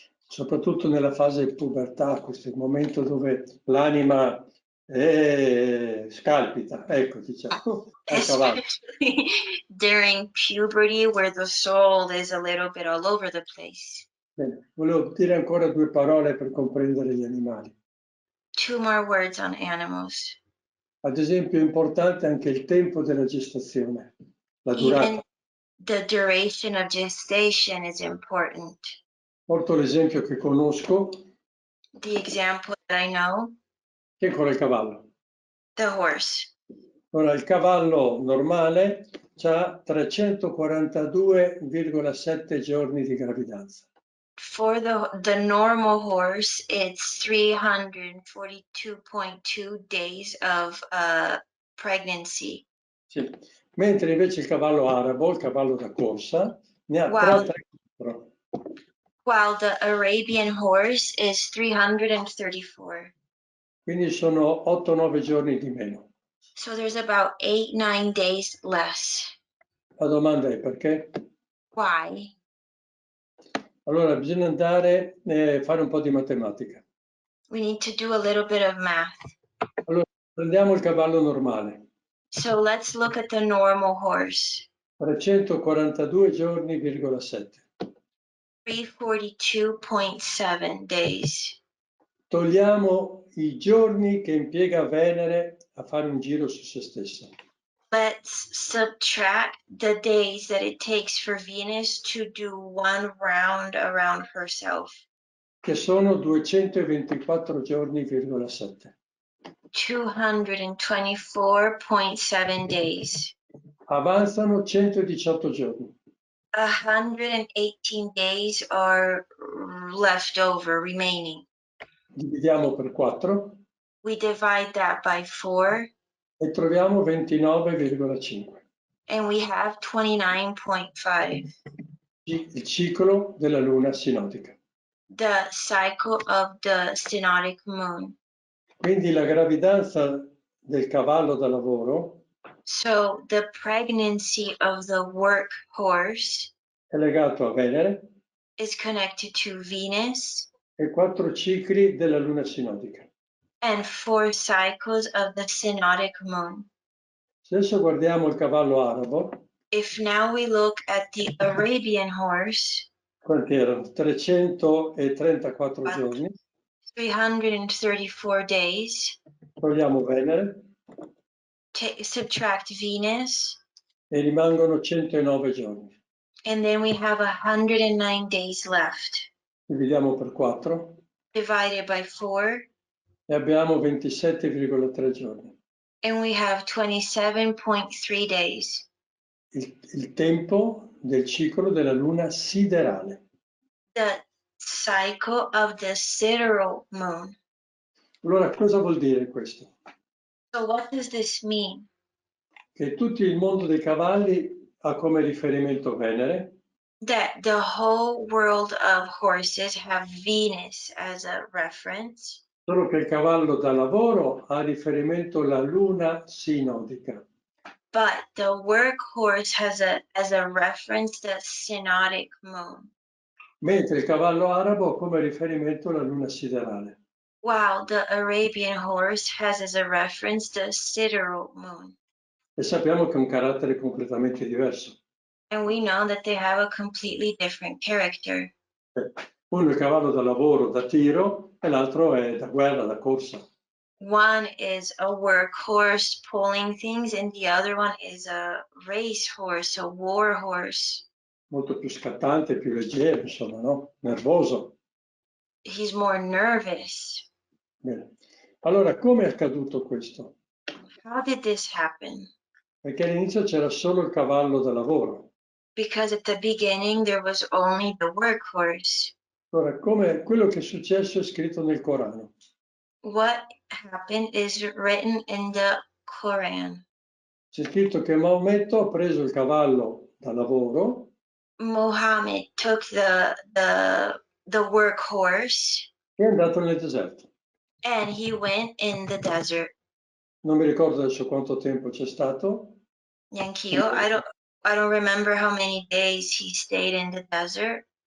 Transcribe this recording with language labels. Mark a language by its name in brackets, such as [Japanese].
[Italian] Soprattutto nella fase di pubertà, questo è il momento dove l'anima scalpita, ecco, diciamo, al cavallo. [English] Especially during puberty, where the soul is a little bit all over the place. [Italian] Bene, volevo dire ancora due parole per comprendere gli animali. [English] 2 more words on animals. [Italian] Ad esempio è importante anche il tempo della gestazione, la durata. [English] Even the duration of gestation is important. [Italian] Porto l'esempio che conosco, [English] The example that I know, [Italian] che è con il cavallo. [English] the horse. [Italian] Ora, il cavallo normale ha 342,7 giorni di gravidanza. [English] For the normal horse, it's 342.2 days of pregnancy. [Italian] Sì. Mentre invece il cavallo arabo, il cavallo da corsa, ne ha 334. [English] While the Arabian horse is 334. [Italian] Quindi sono 8-9 giorni di meno. [English] So there's about 8-9 days less. [Italian] La domanda è perché? [English] Why? [Italian] Allora bisogna andare a fare un po' di matematica. [English] We need to do a little bit of math. [Italian] Allora, prendiamo il cavallo normale. [English] So let's look at the normal horse. [Italian] 342 giorni,7. [English] 342.7 days. [Italian] Togliamo i giorni che impiega Venere a fare un giro su se stessa. [English] Let's subtract the days that it takes for Venus to do one round around herself. [Italian] Che sono 224 giorni,7. [English] 224.7 days. [Italian] Avanzano 118 giorni. [English] 118 days are left over, remaining. [Italian] Dividiamo per 4 [English] We divide that by 4 [Italian] e troviamo 29,5. [English] and we have 29.5. [Italian] Il ciclo della luna sinodica. [English] The cycle of the synodic moon. [Italian] Quindi la gravidanza del cavallo da lavoro [English] So the pregnancy of the work horse [Italian] è legato a Venere [English] is connected to Venus [Italian] e 4 cicli della luna sinodica. [English] and 4 cycles of the synodic moon. [Italian] Se adesso guardiamo il cavallo arabo, [English] If now we look at the Arabian horse, [Italian] quanti erano? 334 giorni, [English] 334 days, [Italian] togliamo Venere [English] subtract Venus, [Italian] e rimangono 109 giorni. [English] and then we have 109 days left. [Italian] Dividiamo per 4 [English] Divided by 4, [Italian] e abbiamo 27,3 giorni. [English] and we have 27.3 days. [Italian] Il tempo del ciclo della luna siderale. [English] The cycle of the sidereal moon. [Italian] Allora, cosa vuol dire questo? [English] So what does this mean? [Italian] Che tutto il mondo dei cavalli ha come riferimento Venere, [English] That the whole world of horses have Venus as a reference, [Italian] solo che il cavallo da lavoro ha riferimento la luna sinodica. [English] but the work horse has as a reference the synodic moon. [Italian] Mentre il cavallo arabo ha come riferimento la luna siderale. [English] While the Arabian horse has as a reference the sidereal moon. [Italian] E sappiamo che ha un carattere completamente diverso. [English] And we know that they have a completely different character. [Italian] Uno è il cavallo da lavoro, da tiro, e l'altro è da guerra, da corsa. [English] One is a workhorse pulling things, and the other one is a racehorse, a war horse. [Italian] Molto più scattante, più leggero, insomma, no? Nervoso. [English] He's more nervous. [Italian] Bene. Allora, come è accaduto questo? [English] How did this happen? [Italian] Perché all'inizio c'era solo il cavallo da lavoro. [English] Because at the beginning there was only the workhorse. [Italian] Allora, come quello che è successo è scritto nel Corano. [English] What happened is written in the Quran. [Italian] C'è scritto che Maometto ha preso il cavallo da lavoro [English] Muhammad took the workhorse [Italian] e è andato nel deserto. [English] and he went in the desert. [Italian] Non mi ricordo adesso quanto tempo c'è stato. [English] Yankio, I don't remember how many days he stayed in the desert.